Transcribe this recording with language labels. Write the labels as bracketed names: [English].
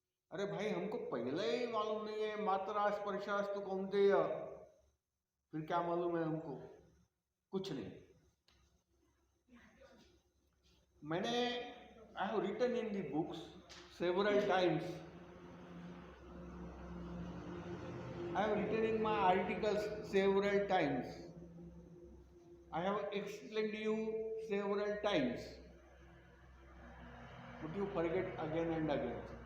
[Hindi] अरे भाई हमको पहले ही मालूम नहीं है [Sanskrit] मात्रा स्पर्शास्तु कौन्तेय, [Hindi] फिर क्या मालूम है हमको? कुछ नहीं. मैंने [English] I have written in the books several times. I have written in my articles several times. I have explained you several times. But you forget again and again.